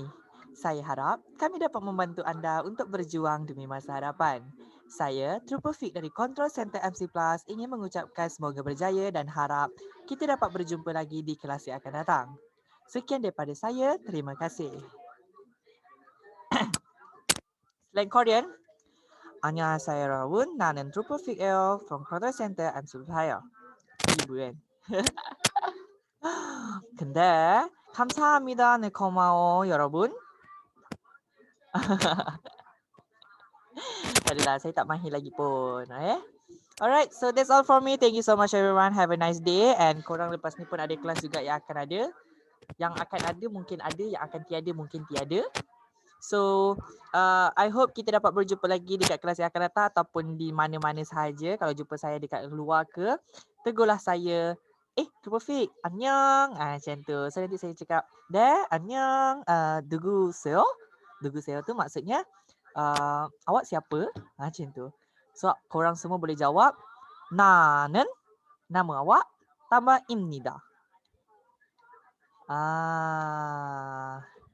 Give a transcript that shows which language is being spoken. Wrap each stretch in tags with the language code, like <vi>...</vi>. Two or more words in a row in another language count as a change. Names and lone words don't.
<ms>Saya harap kami dapat membantu anda untuk berjuang demi masa hadapan. Saya, Trooper Fik dari Control Center MC Plus ingin mengucapkan semoga berjaya dan harap kita dapat berjumpa lagi di kelas yang akan datang. Sekian daripada saya, terima kasih. Selain Korean,</ms> <ko>안녕하세요 여러분. 나는 Trooper Fik from Control Center MC Plus. 이부엔. 근데 감사합니다. 네, 고마워 여러분.</ko> <ms>Adalah, saya tak mahir lagi pun.</ms> <en>Alright, so that's all from me. Thank you so much everyone. Have a nice day.</en> <ms>And korang lepas ni pun ada kelas juga yang akan ada. Yang akan ada mungkin ada, yang akan tiada mungkin tiada.</ms> <en>So, I hope</en> <ms>kita dapat berjumpa lagi dekat kelas yang akan datang ataupun di mana-mana sahaja. Kalau jumpa saya dekat luar ke, tegurlah saya. Trooper Fik, annyeong. Macam tu. So nanti saya cakap, annyeong.</ms> <ko>누구세요? 누구세요</ko> <ms>tu maksudnya, awak siapa? Macam tu. So korang semua boleh jawab, 나는, nama awak, tambah 입니다.</ms>